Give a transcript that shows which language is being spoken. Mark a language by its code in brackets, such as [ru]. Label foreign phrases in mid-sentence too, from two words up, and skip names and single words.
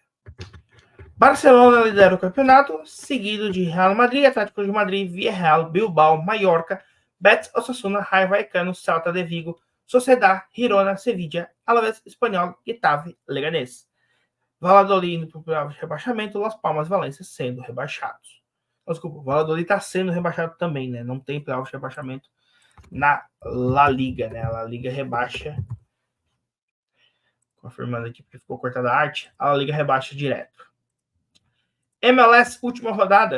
[pt] Barcelona lidera o campeonato, seguido de Real Madrid, Atlético de Madrid, Villarreal, Bilbao, Mallorca, Betis, Osasuna, Rayo Vallecano, Celta de Vigo, Sociedad, Girona, Sevilla, Alavés, Espanhol, Getafe, Leganés. Valladolid indo para o rebaixamento, Las Palmas e Valência sendo rebaixados. Desculpa, o Valladolid está sendo rebaixado também, né? Não tem playoff de rebaixamento na La Liga, né? A La Liga rebaixa. Confirmando aqui porque ficou cortada a arte. A La Liga rebaixa direto. MLS, última rodada.